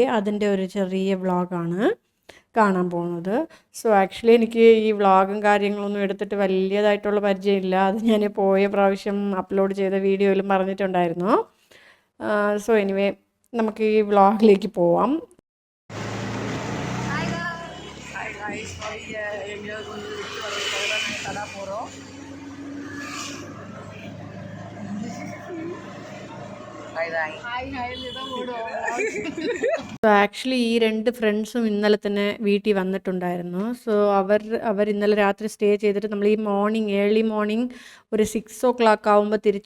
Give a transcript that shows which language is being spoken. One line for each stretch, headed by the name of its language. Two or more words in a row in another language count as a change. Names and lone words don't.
Malayalam: അതിൻ്റെ ഒരു ചെറിയ വ്ളോഗാണ് കാണാൻ പോകുന്നത്.
English: so actually
Malayalam: എനിക്ക് ഈ വ്ളോഗും കാര്യങ്ങളൊന്നും എടുത്തിട്ട് വലിയതായിട്ടുള്ള പരിചയമില്ല. അത് ഞാൻ പോയ പ്രാവശ്യം അപ്ലോഡ് ചെയ്ത വീഡിയോയിലും പറഞ്ഞിട്ടുണ്ടായിരുന്നു.
English: so anyway
Malayalam: നമുക്ക് ഈ വ്ളോഗിലേക്ക് പോവാം.
Tamil: எங்கேயாவது கொஞ்சம் விட்டு வரதுக்காக தான் நாங்கள் தடா போகிறோம்.
Malayalam: ആക്ച്വലി ഈ രണ്ട് ഫ്രണ്ട്സും ഇന്നലെ തന്നെ വീട്ടിൽ വന്നിട്ടുണ്ടായിരുന്നു. സോ അവർ ഇന്നലെ രാത്രി സ്റ്റേ ചെയ്തിട്ട് നമ്മൾ ഈ
English: early morning
Malayalam: ഒരു 6 o'clock ആകുമ്പോൾ തിരിച്ചു.